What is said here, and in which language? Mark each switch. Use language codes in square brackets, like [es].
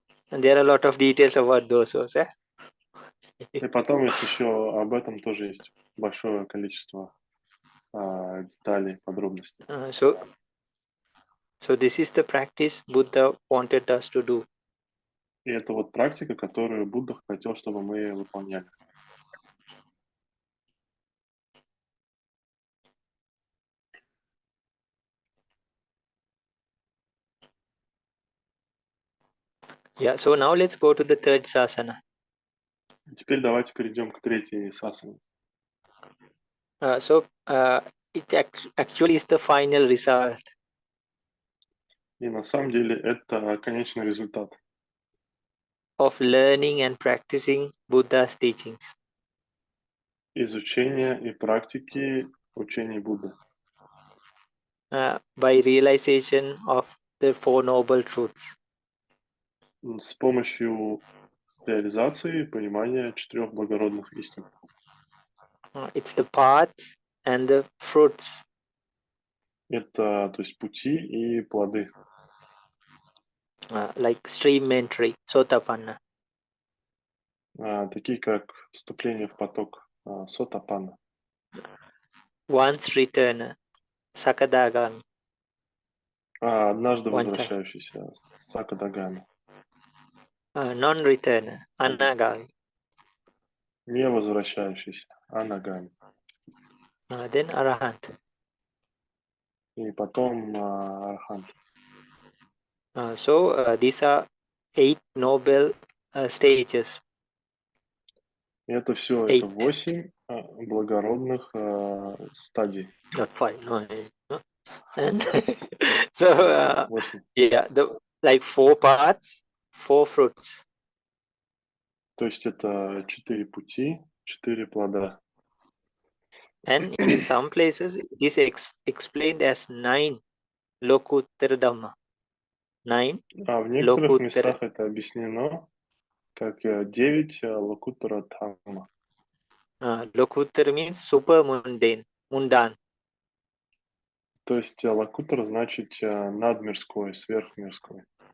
[en] And there are a lot of details about those also. [ru] И потом есть еще об этом тоже есть большое количество деталей, подробностей. [en] So this is the practice Buddha wanted us to do. [ru] И это вот практика, которую Будда хотел, чтобы мы выполняли. [en] Yeah, so now let's go to the third sasana. [ru] Теперь давайте перейдем к третьей сасане. [en] It actually is the final result. [ru] И на самом деле это конечный результат. [en] Of learning and practicing Buddha's teachings. [ru] Изучения и практики учений Будды. [en] By realization of the 4 noble truths. [ru] С помощью реализации и понимания 4 благородных истин. [en] It's the paths and the fruits. [ru] Это, то есть, пути и плоды. [en] Like stream entry, sotapanna. [ru] Такие как вступление в поток, сотапанна. [en] Once return, sakadagami. [ru] Однажды [en] One time. [ru] возвращающийся, сакадагами. [en] Non-return, anagami. [ru] Не возвращающийся, анагами. [en] Then arahant. [ru] И потом архант. [en] So these are 8 noble stages. [ru] Это все, это 8 благородных стадий. [en] Not 5, no. And so 8. yeah, like 4 parts, 4 fruits. [ru] То есть это 4 пути, 4 плода. [en] And in some places it is explained as 9 lokuttara dhamma. [ru] 9 В некоторых [en] lokuttara. [ru] местах это объяснено как 9 локуттара дхамма. [en] Lokuttara means super mundane. [ru] То есть локуттара значит надмирской, сверхмирской.